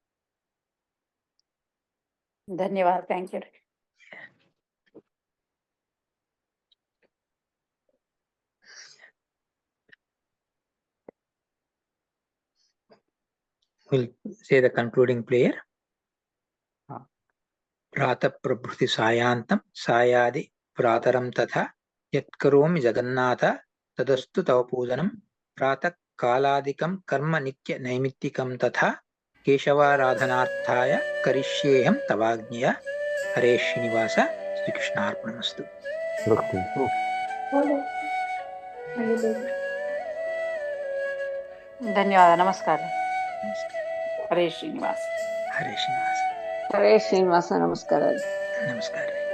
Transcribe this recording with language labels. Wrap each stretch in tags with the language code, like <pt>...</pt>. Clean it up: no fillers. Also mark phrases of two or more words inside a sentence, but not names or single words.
<kn>ಧನ್ಯವಾದ.</kn> <en>thank you. We'll say the concluding prayer.</en> <sa>प्रातः प्रभृति सायान्तं सायादि प्रातरं तथा यत्करोमि जगन्नाथ तदस्तु तव पूजनम् प्रातः कालादिकं कर्म नित्य नैमित्तिकं तथा केशवाराधनार्थाय करिष्येऽहं तवाज्ञया. हरे श्रीनिवास. श्री कृष्ण अर्पणमस्तु.</sa> <kn>ಧನ್ಯವಾದ. ನಮಸ್ಕಾರ.</kn> <sa>ಹರೇ ಶ್ರೀನಿವಾಸ. हरे श्रीनिवास. ಹರೇ ಶ್ರೀನಿವಾಸ. ನಮಸ್ಕಾರ.</sa> <kn>Namaskar.</kn>